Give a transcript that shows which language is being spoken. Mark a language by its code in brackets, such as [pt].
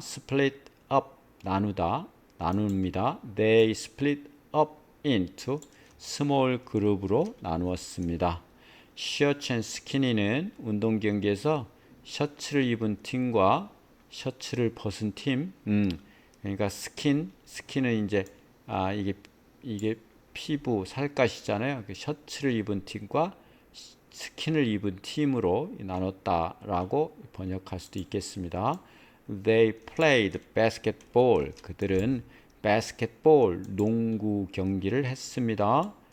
[en] split up [ko] 나누다 나눕니다. [en] They split up into small [ko] 그룹으로 나누었습니다. 셔츠 앤 스키니는 운동 경기에서 셔츠를 입은 팀과 셔츠를 벗은 팀, 그러니까 스킨은 이제 이게 피부 살갗이잖아요. 그 셔츠를 입은 팀과 스킨을 입은 팀으로 나눴다라고 번역할 수도 있겠습니다. [en] They played basketball. [ko] 그들은 바스켓볼 농구 경기를 했습니다.